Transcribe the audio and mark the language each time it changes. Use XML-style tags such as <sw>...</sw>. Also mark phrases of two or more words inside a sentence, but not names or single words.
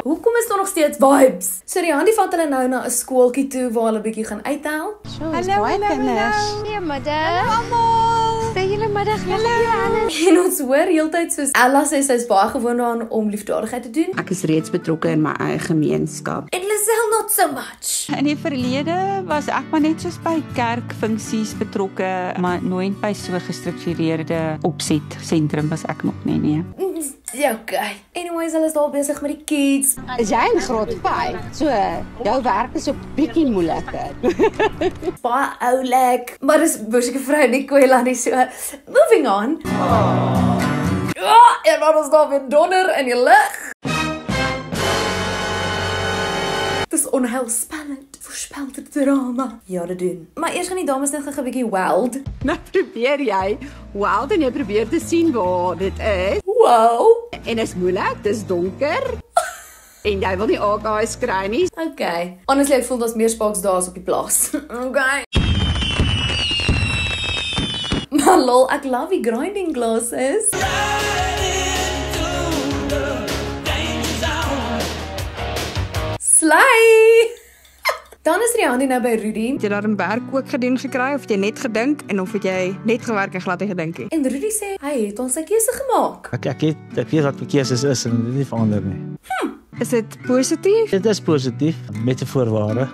<af>Hoekom is daar nog steeds vibes? So Rian vat hulle nou na 'n skooltjie toe waar hulle bietjie gaan uithel. Hallo kinders. Goeiemiddag. Almal. Sê julle middag. Hallo. En ons hoor heeltyd soos Ella sê sy's baie gewoond daaraan om liefdadigheid te doen. Ek is reeds betrokke in my eie gemeenskap.</af> <en>En Lisel not so much.</en> <af>In die verlede was ek maar net soos by kerkfunksies betrokke, maar nooit by so gestruktureerde opset sentrum was ek nog nie. Ja, okay. Anyways, hulle is daar besig met die kids. Is jy in graad 5? So, jou werk is 'n bietjie moeiliker. Baie oulik. Maar dis boerseker vrou Nicola nie so.</af> <en>Moving on.</en> <af>Ja, en dan is daar weer donder in die lug. Dis onheilspellend, voorspelde drama. Ja, dit doen. Maar eers gaan die dames net gou 'n bietjie wild. Nou probeer jy wild en jy probeer te sien waar dit is. Wow. En is moeilik, dis donker. En jy wil nie AK's kry nie. Okay. Honestly, ek voel daar's meer sparks daar as op die plaas. Okay. Maar lol, ek love die</af> <en>grinding glasses.</en> <af>Slay! Dan is Rian nou by Rudy. Het jy daar 'n werk ook gedoen gekry of het jy net gedink en of het jy net gewerk en glad nie gedink nie? En Rudy sê hy het ons sy keuse gemaak. Ek weet wat my keuses is en dit nie verander nie. Is dit positief? Dit is positief met 'n voorwaarde.</af>